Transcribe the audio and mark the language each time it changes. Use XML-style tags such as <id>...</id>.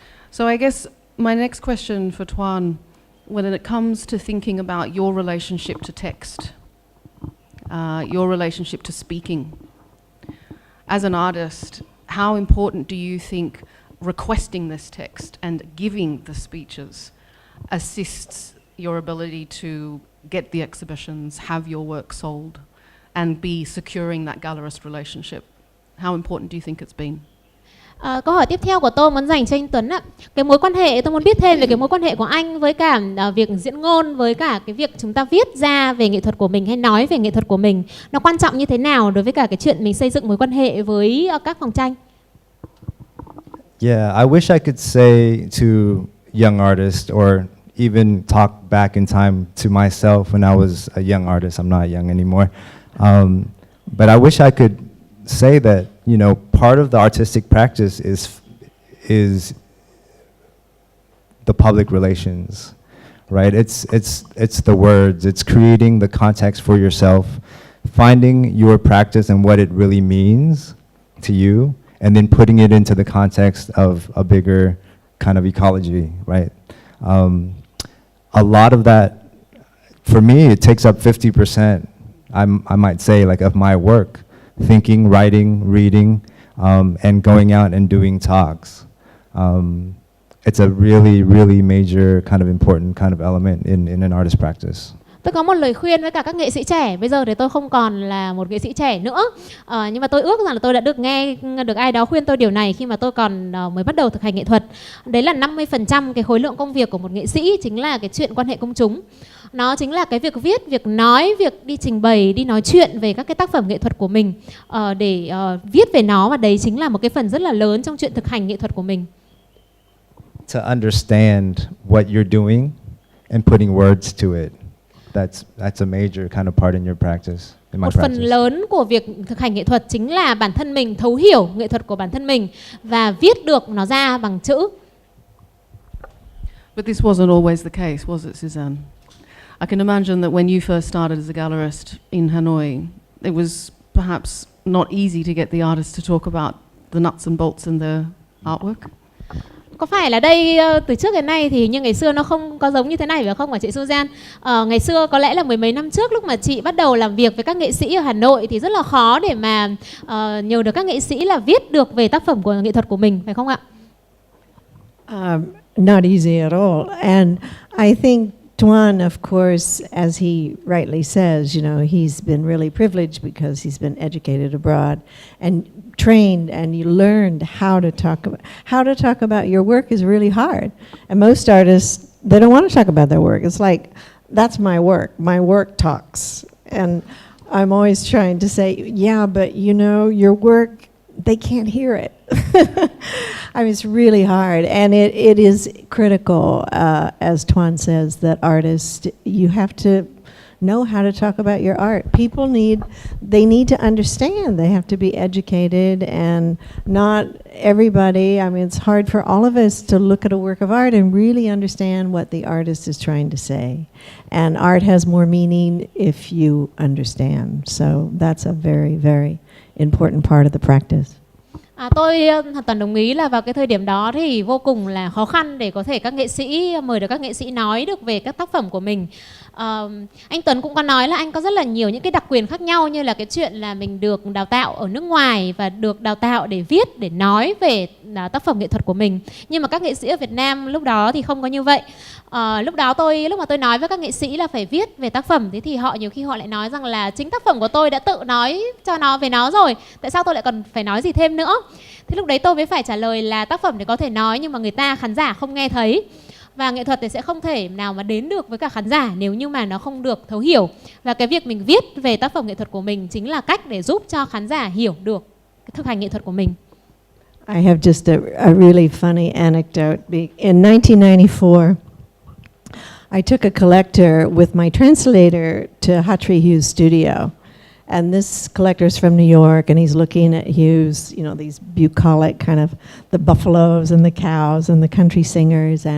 <en>So I guess my next question for Tuấn, when it comes to thinking about your relationship to text, your relationship to speaking, as an artist, how important do you think requesting this text and giving the speeches assists your ability to get the exhibitions, have your work sold, and be securing that gallerist relationship? How important do you think it's been?</en> <vi>Câu hỏi tiếp theo của tôi muốn dành cho anh Tuấn ạ. Cái mối quan hệ, tôi muốn biết thêm về cái mối quan hệ của anh với cả việc diễn ngôn, với cả cái việc chúng ta viết ra về nghệ thuật của mình hay nói về nghệ thuật của mình, nó quan trọng như thế nào đối với cả cái chuyện mình xây dựng mối quan hệ với các phòng tranh?</vi> <en>Yeah, I wish I could say to young artists or even talk back in time to myself when I was a young artist. I'm not young anymore. But I wish I could say that, you know, part of the artistic practice is the public relations, right? It's the words, it's creating the context for yourself, finding your practice and what it really means to you, and then putting it into the context of a bigger kind of ecology, right? A lot of that, for me, it takes up 50%, I might say, like, of my work. Thinking, writing, reading, and going out and doing talks. It's a really, really major kind of important kind of element in an artist practice.</en> <vi>Tôi có một lời khuyên với cả các nghệ sĩ trẻ. Bây giờ thì tôi không còn là một nghệ sĩ trẻ nữa, nhưng mà tôi ước rằng là tôi đã được ai đó khuyên tôi điều này khi mà tôi còn mới bắt đầu thực hành nghệ thuật. Đấy là 50% cái khối lượng công việc của một nghệ sĩ chính là cái chuyện quan hệ công chúng. Nó chính là cái việc viết, việc nói, việc đi trình bày, đi nói chuyện về các cái tác phẩm nghệ thuật của mình, để viết về nó, và đấy chính là một cái phần rất là lớn trong chuyện thực hành nghệ thuật của mình.</vi> <en>To understand what you're doing and putting words to it. That's a major kind of part in your practice.</en> <vi>Một phần lớn của việc thực hành nghệ thuật chính là bản thân mình thấu hiểu nghệ thuật của bản thân mình và viết được nó ra bằng chữ.</vi> <en>But this wasn't always the case, was it, Suzanne? I can imagine that when you first started as a gallerist in Hanoi, it was perhaps not easy to get the artists to talk about the nuts and bolts in their artwork.</en> <vi>Có phải là đây từ trước đến nay thì như ngày xưa nó không có giống như thế này phải không hả chị Suzanne? Ngày xưa có lẽ là mười mấy năm trước lúc mà chị bắt đầu làm việc với các nghệ sĩ ở Hà Nội thì rất là khó để mà nhờ được các nghệ sĩ là viết được về tác phẩm của nghệ thuật của mình, phải không ạ?</vi> <en>Not easy at all. And I think Tuấn, of course, as he rightly says, you know, he's been really privileged because he's been educated abroad and trained, and you learned how to talk about your work is really hard. And most artists, they don't want to talk about their work. It's like, that's my work. My work talks. And I'm always trying to say, yeah, but you know, your work, they can't hear it. I mean, it's really hard, and it is critical, as Tuấn says, that artists, you have to know how to talk about your art. People need to understand. They have to be educated, and not everybody. I mean, it's hard for all of us to look at a work of art and really understand what the artist is trying to say. And art has more meaning if you understand. So that's a very, very important part of the practice.</en> <vi>Tôi hoàn toàn đồng ý là vào cái thời điểm đó thì vô cùng là khó khăn để có thể các nghệ sĩ mời được các nghệ sĩ nói được về các tác phẩm của mình. Anh Tuấn cũng có nói là anh có rất là nhiều những cái đặc quyền khác nhau, như là cái chuyện là mình được đào tạo ở nước ngoài và được đào tạo để viết, để nói về tác phẩm nghệ thuật của mình. Nhưng mà các nghệ sĩ ở Việt Nam lúc đó thì không có như vậy. Lúc mà tôi nói với các nghệ sĩ là phải viết về tác phẩm, thế thì họ nhiều khi họ lại nói rằng là chính tác phẩm của tôi đã tự nói cho nó về nó rồi, tại sao tôi lại cần phải nói gì thêm nữa. Thế lúc đấy tôi mới phải trả lời là tác phẩm thì có thể nói nhưng mà người ta, khán giả không nghe thấy. Và nghệ thuật thì sẽ không thể nào mà đến được với cả khán giả nếu như mà nó không được thấu hiểu. Và cái việc mình viết về tác phẩm nghệ thuật của mình chính là cách để giúp cho khán giả hiểu được cái thực hành nghệ thuật của mình.</vi> <en>I have just a really funny anecdote. In 1994, I took a collector with my translator to Hatri Hughes' studio. And this collector's from New York, and he's looking at Hughes, you know, these bucolic kind of the buffaloes and the cows and the country singers.</en>